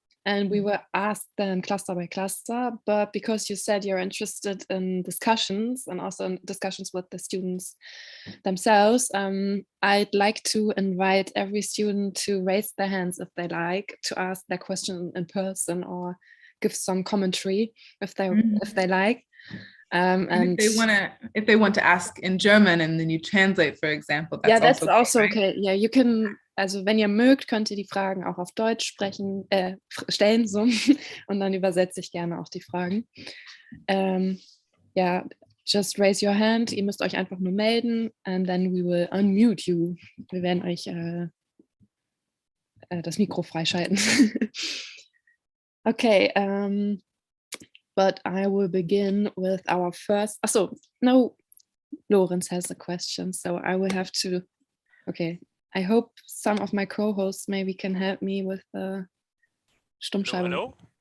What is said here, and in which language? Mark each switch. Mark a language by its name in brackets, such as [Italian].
[English] And we will ask them cluster by cluster, but because you said you're interested in discussions and also in discussions with the students themselves, I'd like to invite every student to raise their hands if they like, to ask their question in person or give some commentary if they like. And if they want to ask in German and then you translate, for example, that's also okay. Yeah, you can, [German] also wenn ihr mögt, könnt ihr die Fragen auch auf Deutsch stellen, so. Und dann übersetze ich gerne auch die Fragen. [English] Just raise your hand. [German] Ihr müsst euch einfach nur melden, [English] and then we will unmute you. [German] Wir werden euch das Mikro freischalten. [English] Okay. But I will begin with our first. So no, Lorenz has a question, so I will have to. Okay, I hope some of my co-hosts maybe can help me with the Stummschaltung. Hello?